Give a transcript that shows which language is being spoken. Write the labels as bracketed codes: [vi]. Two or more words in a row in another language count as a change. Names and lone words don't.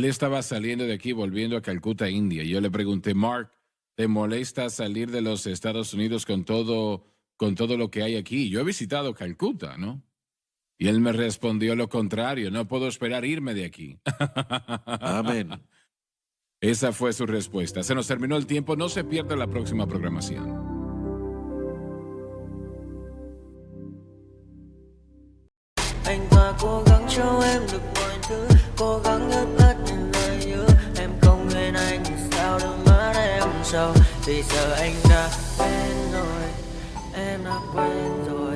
[es] Él estaba saliendo de aquí, volviendo a Calcuta, India. Y yo le pregunté, Mark, te molesta salir de los Estados Unidos con todo lo que hay aquí. Yo he visitado Calcuta, ¿no? Y él me respondió lo contrario, no puedo esperar irme de aquí. Amén. Esa fue su respuesta. Se nos terminó el tiempo, no se pierda la próxima programación. [vi] Anh ta cố gắng cho em được mọi thứ, cố gắng ướt át những lời nhớ. Em không quên anh thì sao đôi mắt em sầu. Vì giờ anh đã quên rồi, em đã quên rồi.